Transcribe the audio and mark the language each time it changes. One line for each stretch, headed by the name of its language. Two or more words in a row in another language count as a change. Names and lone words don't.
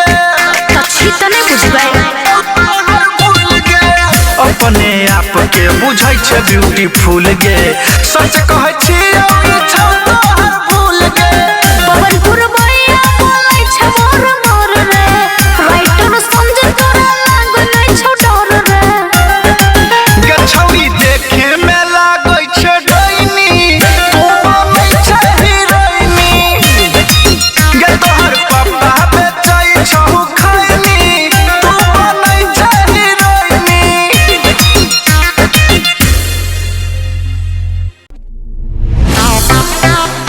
Maithili: तो छी त नहीं बुझबै। अपने आप के बुझै छै ब्यूटीफुल गे सच कहै छी ई छौ तोहर भूल गे। पवनपुर भैया बोलै छै मोर मोर रे, राइटर समझ तोरा लाग नहीं छौ डर रे। गे छौरी देखे में लागै छै डैनी तू बनै छै हीरोइनी। गे तोहर पापा बेचै छौ खैनी तू बनै छै हीरोइनी।
English: Now